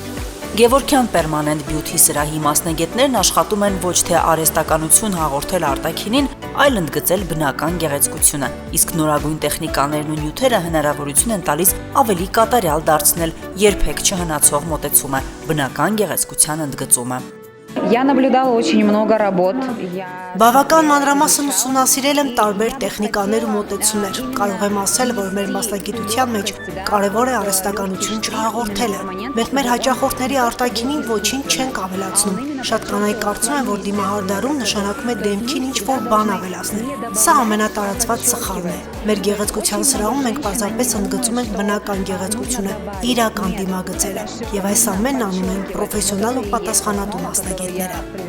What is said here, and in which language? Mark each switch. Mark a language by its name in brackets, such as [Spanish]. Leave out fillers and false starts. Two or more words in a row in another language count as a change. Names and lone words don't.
[Armenian] Գևորգյան Permanent Beauty սրահի մասնագետներն աշխատում են ոչ թե արհեստականություն հաղորդել արտաքինին, այլ ընդգծել բնական գեղեցկությունը, իսկ նորագույն տեխնիկաներն ու նյութերը հնարավորություն են տալիս ավելի կատարյալ դարձնել երբեք չհնացող մոտեցումը, բնական գեղեցկության ընդգծումը։ [Russian] Я наблюдала очень много работ. [Armenian] Բավական մանրամասն ուսումնասիրել եմ տարբեր տեխնիկաներ ու մոտեցումներ։ Կարող եմ ասել, որ մեր մասնագիտության մեջ կարևոր է արհեստականություն չհաղորդելը։ Մենք մեր հաճախորդների արտաքինին ոչինչ չենք ավելացնում։ Շատ կանայք կարծում են, որ դիմահարդարում նշանակում է դեմքին ինչ-որ բան ավելացնել։ Սա ամենատարածված սխալն է։ Մեր գեղեցկության սրահում մենք պարզապես ընդգծում ենք բնական գեղեցկությունը, իրական դիմագծերը, եւ այս ամենն անում են պրոֆեսիոնալ ու պատասխանատու մասնագետները։